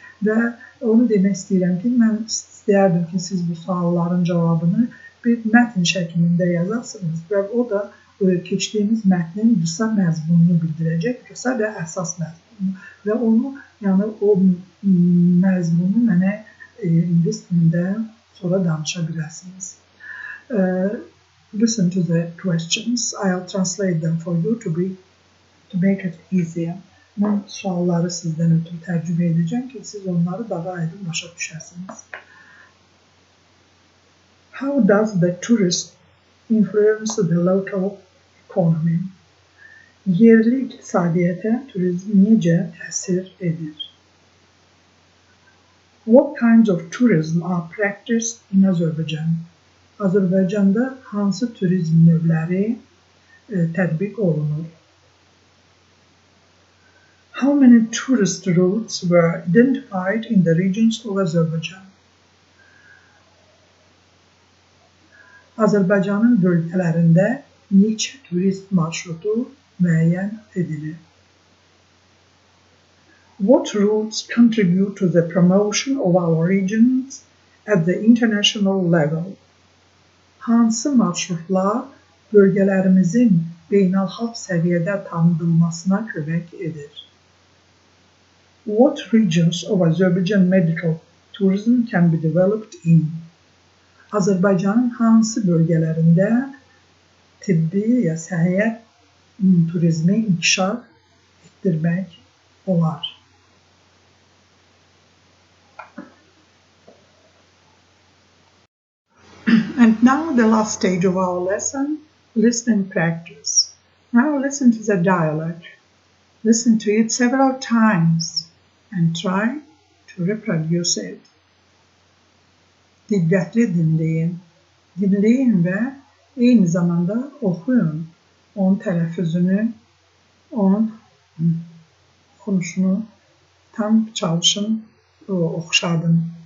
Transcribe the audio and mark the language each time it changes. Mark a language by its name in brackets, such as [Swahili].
[Azerbaijani] Və onu demək istəyirəm ki, mən istəyərdim ki, siz bu sualların cavabını bir mətn şəklində yazasınız və o da keçdiyimiz mətnin qısa məzmununu bildirəcək, qısa və əsas məzmununu və onu, yəni o məzmunu mənə ingilis dilində sonra danışa biləsiniz. [English] Listen to the questions. I'll translate them for you to make it easier. [Azerbaijani] Mən sualları sizdən ötürü tərcümə edəcəm ki, siz onları daha aydın başa düşəsiniz. [English] How does the tourist influence the local economy? [Azerbaijani] Yerli iqtisadiyyata turizm necə təsir edir? [English] What kinds of tourism are practiced in Azerbaijan? [Azerbaijani] Azərbaycanda hansı turizm növləri tətbiq olunur? [English] How many tourist routes were identified in the regions of Azerbaijan? [Azerbaijani] Azərbaycanın bölgələrində neçə turist marşrutu müəyyən edilir? [English] What routes contribute to the promotion of our regions at the international level? [Azerbaijani] Hansı marşrutlar bölgələrimizin beynəlxalq səviyyədə tanıdılmasına kömək edir? [English] What regions of Azerbaijan medical tourism can be developed in? [Azerbaijani] Azərbaycanın hansı bölgələrində tibbi ya səhiyyə turizmi inkişaf etdirmək olar? [English] And now the last stage of our lesson, listening practice. Now listen to the dialogue. Listen to it several times and try to reproduce it. [Azerbaijani] Diqqətli dinləyin. Dinləyin və eyni zamanda oxuyun. Onun tələffüzünü, onun oxunuşunu tam çalışın, oxşadın.